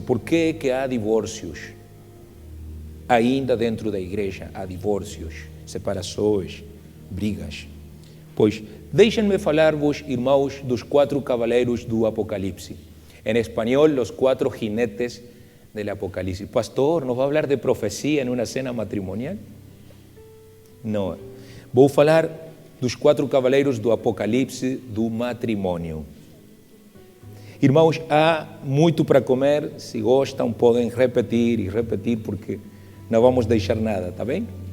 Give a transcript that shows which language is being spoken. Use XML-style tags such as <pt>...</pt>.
<pt>Por que é que há divórcios? Ainda dentro da igreja há divórcios, separações, brigas. Pois, deixem-me falar-vos, irmãos, dos 4 cavaleiros do Apocalipse. Em espanhol, os 4 jinetes do Apocalipse.</pt> <es>Pastor, ¿nos va a hablar de profecía en una cena matrimonial?</es> <pt>Não. Vou falar dos 4 cavaleiros do Apocalipse do matrimônio. Irmãos, há muito para comer. Se gostam, podem repetir e repetir, porque não vamos deixar nada, tá bem?</pt>